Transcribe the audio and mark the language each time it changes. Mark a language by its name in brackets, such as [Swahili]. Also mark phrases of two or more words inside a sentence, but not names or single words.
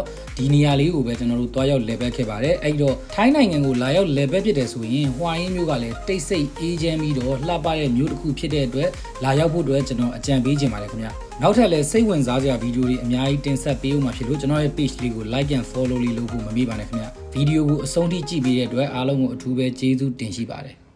[Burmese] ဒီနေရာလေးကိုပဲကျွန်တော်တို့တွားရောက်လဲပတ်ခဲ့ပါတယ်အဲ့တော့ထိုင်းနိုင်ငံကိုလာရောက်လဲပတ်ဖြစ်တယ်ဆိုရင်ဟွာဟင်းမြို့ကလည်းတိတ်ဆိတ်အေးချမ်းပြီးတော့လှပတဲ့မြို့တစ်ခုဖြစ်တဲ့အတွက်လာရောက်ဖို့အတွက်ကျွန်တော်အကြံပေးချင်ပါတယ်ခင်ဗျနောက်ထပ်လည်းစိတ်ဝင်စားစရာဗီဒီယိုတွေအများကြီးတင်ဆက်ပေးဦးမှာဖြစ်လို့ကျွန်တော်ရဲ့ page လေးကို [English] like and follow [Burmese] လေးလုပ်ဖို့မမေ့ပါနဲ့ခင်ဗျဗီဒီယိုကိုအဆုံးထိကြည့်ပေးတဲ့အတွက်အားလုံးကိုအထူးပဲကျေးဇူးတင်ရှိပါတယ်